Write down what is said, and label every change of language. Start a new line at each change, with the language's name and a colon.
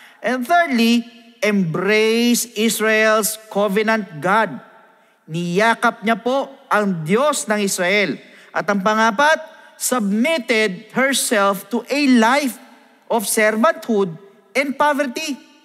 English: And thirdly, embrace Israel's covenant God.
Filipino: Niyakap niya po ang Diyos ng Israel. At ang pangapat,
English: submitted herself to a life of servanthood and poverty.